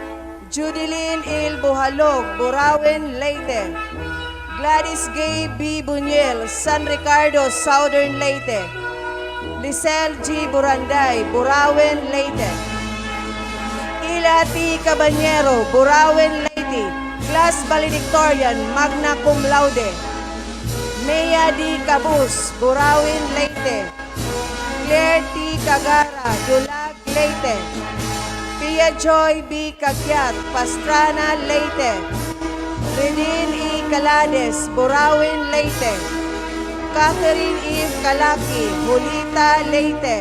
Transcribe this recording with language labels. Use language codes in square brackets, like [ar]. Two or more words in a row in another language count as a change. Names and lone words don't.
[en] Judilyn Il Buhalog, Burauen Leyte. Gladys Gay B. Buñuel, San Ricardo, Southern Leyte. Lisel G. Buranday, Burauen, Leyte. Ila T. Cabanyero, Burauen, Leyte. Class Valedictorian, [la] magna cum laude. [en] Mea D. Cabus, Burauen, Leyte. Claire T. Cagara, Dulag, Leyte. Pia Joy B. Cagyat, Pastrana, Leyte. Renine E. Calades, Burauen, Leyte. Catherine Eve Calaki, Julita, Leyte.